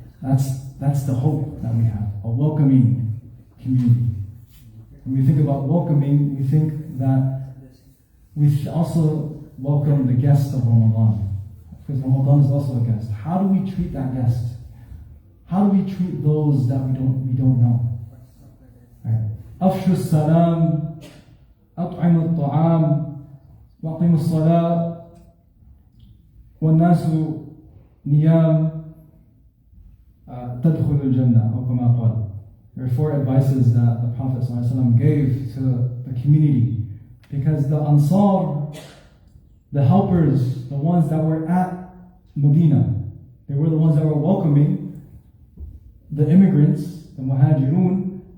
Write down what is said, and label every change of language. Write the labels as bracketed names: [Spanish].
[English] That's the hope that we have, a welcoming community. When we think about welcoming, we think that we should also welcome the guest of Ramadan, because Ramadan is also a guest. How do we treat that guest? How do we treat those that we don't know? Right? [Arabic] أفشوا السلام أطعموا الطعام وأقيموا الصلاة والناس نيام تدخل الجنة أو كما قال. [English] There are 4 advices that the Prophet ﷺ gave to the community, because the Ansar, the helpers, the ones that were at Medina, they were the ones that were welcoming the immigrants, the Muhajirun.